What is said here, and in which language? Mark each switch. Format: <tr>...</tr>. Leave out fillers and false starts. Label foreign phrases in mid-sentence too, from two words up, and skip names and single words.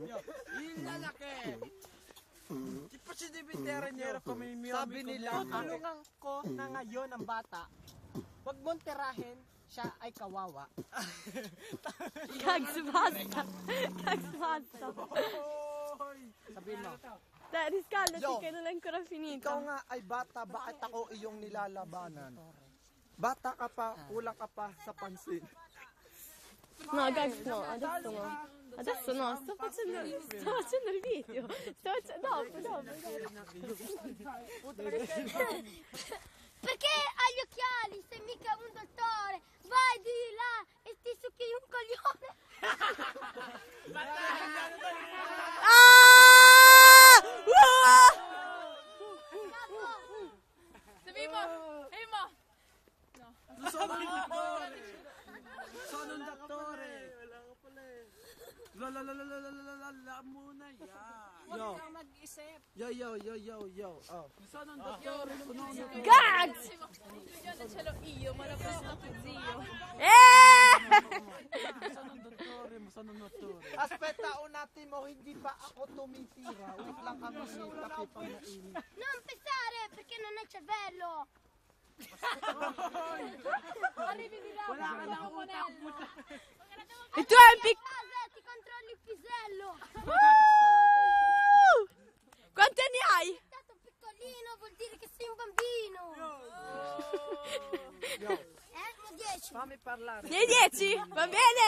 <tl>Sabi nila, Tulungan ko na ngayon ang bata. Huwag mong tirahin, siya ay kawawa. Kags basta. Kags basta. Sabihin mo.</tl> <it>Dai, riscaldati Yo, che non è ancora finita.</it> <tl>ikaw nga ay bata, bakit ako iyong nilalabanan? Bata ka pa, kulang ka pa sa pansin.</tl> <it>No, Gags no, adesso no. Adesso no, sto facendo il video. Dopo. Perché hai gli occhiali? Sei mica un dottore. Vai di là e ti succhi un coglione.</it> <tl>Sabihin mo!</tl> <it>Sono un dottore.</it> <tl>Wala ka pala eh. La muna yan. Yo, Mag-isip. yo. Oh.</tl> <it>Sono un dottore. Gags! Ce l'ho io, ma l'ho preso tuo zio. Sono un dottore, ma sono un dottore. Aspetta, un attimo,</it> <tl>hindi pa ako tumitira. Wait lang kami ni Pakipanainit.</tl> <it>Non pensare perché non hai cervello. Arrivi di là,</it> <tl>Wala ka na utak mo.</tl> <it>E tu hai un piccolo... Casa ti controlli il pisello. Quanti anni hai? Stato piccolino vuol dire che sei un bambino. Yo, 10. fammi parlare. Ne hai 10? Va bene?</it>